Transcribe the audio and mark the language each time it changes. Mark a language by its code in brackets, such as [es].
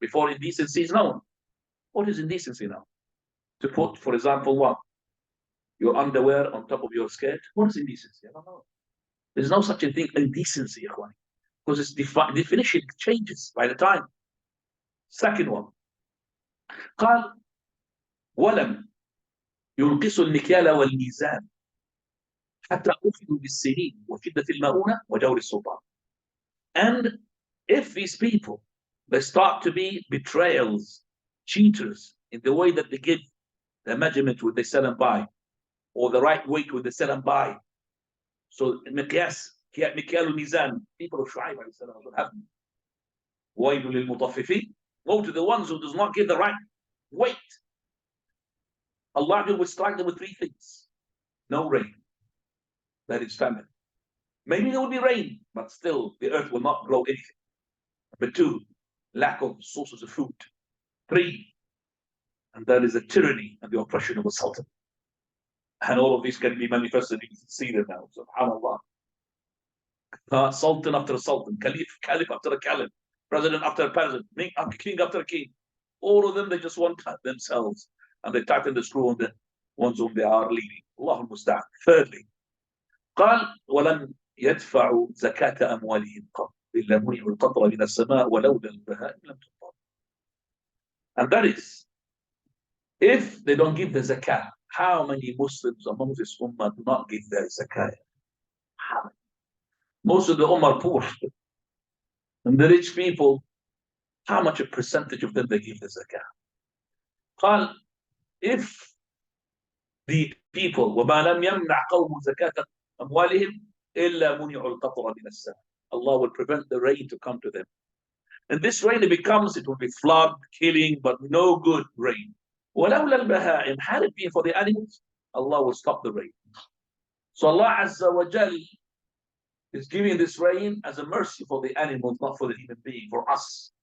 [en] Before indecency is known. What is indecency now? To put, for example, what? Your underwear on top of your skirt. What is indecency? I don't know. There's no such a thing, indecency, because its definition changes by the time. Second one. [ar] قال ولم ينقص المكيال والميزان حتى أخذوا بالسنين وشدة المؤونة وجور السلطان. [en] And if these people, they start to be betrayals, cheaters, in the way that they give the measurement with they sell and buy, or the right weight with they sell and buy. So [ar] مقياس مكيال الميزان, [en] people of Shu'aib what happened? [ar] وَيْلٌ لِلْمُطَفِّفِينَ. [en] Woe to the ones who does not give the right weight. Allah will strike them with 3 things. No rain. That is famine. Maybe there will be rain, but still the earth will not grow anything. Number 2, lack of sources of food. 3, and that is the tyranny and the oppression of a sultan. And all of these can be manifested. You can see them now. SubhanAllah. Sultan after a sultan, caliph after a caliph, president after a president, king after a king. All of them, they just want themselves. And they tighten the screw on the ones whom they are leading. Allah al-Musta'an. Thirdly, [ar] قال ولم يدفعوا زكاة أموالهم قط إلا منعوا القطر من السماء ولولا البهائم لم تمطر. [en] And that is, if they don't give the zakah, how many Muslims among this ummah do not give their zakah? How many? Most of the ummah are poor. And the rich people, how much a percentage of them they give the zakah? [ar] قال, [en] if the people [ar] وما لم يمنع قوم زكاة أموالهم إلا منعوا القطر من السماء. [en] Allah will prevent the rain to come to them. And this rain, it will be flood, killing, but no good rain. [ar] ولولا البهائم, [en] had it been for the animals, Allah will stop the rain. So Allah Azza wa Jal is giving this rain as a mercy for the animals, not for the human being, for us.